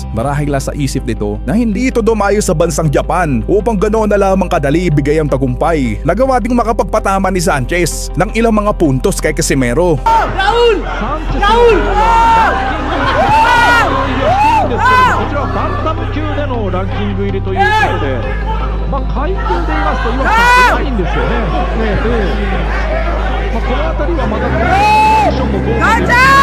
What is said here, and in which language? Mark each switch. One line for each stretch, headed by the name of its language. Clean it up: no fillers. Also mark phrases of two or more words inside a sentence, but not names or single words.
Filipino: Marahil sa isip nito na hindi ito dumayo sa bansang Japan upang ganoon na lamang kadali ibigay ang tagumpay. Nagawa ding makapagpatama ni Sanchez ng ilang mga puntos kay Casimero. Raul!
Japanese: ランキング入りということで、階級で言いますと岩城さんないんですよね。この辺りはまたポジションもどうなるか。